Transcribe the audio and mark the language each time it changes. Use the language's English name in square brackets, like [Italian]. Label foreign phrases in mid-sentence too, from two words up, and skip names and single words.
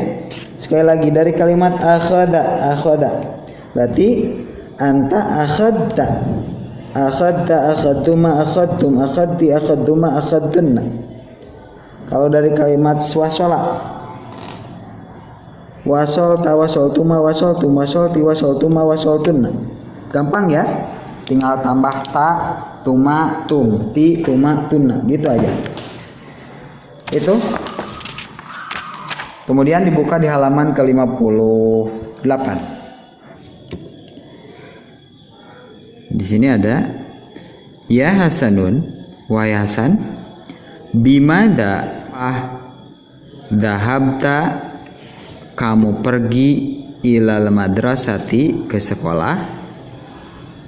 [Indonesian] Sekali lagi dari kalimat [Arabic] أخذ أخذ, berarti أنت أخذت أخذت أخذتما أخذتم أخذتِ أخذتما أخذتنّ. [Indonesian] Kalau dari kalimat [Arabic] وصل وصلت وصلتما وصلتم وصلتِ وصلتما وصلتنّ. [Indonesian] Gampang ya, tinggal tambah [Arabic] ت تما تم تِ تما تنّ, [Indonesian] gitu aja. Itu. Kemudian dibuka di halaman ke-58. Di sini ada [Arabic] يا حسنُ, [Indonesian] wahai Hasan, [Arabic] بماذا ذهبت, [Indonesian] kamu pergi [Arabic] إلى المدرسة, [Indonesian] ke sekolah.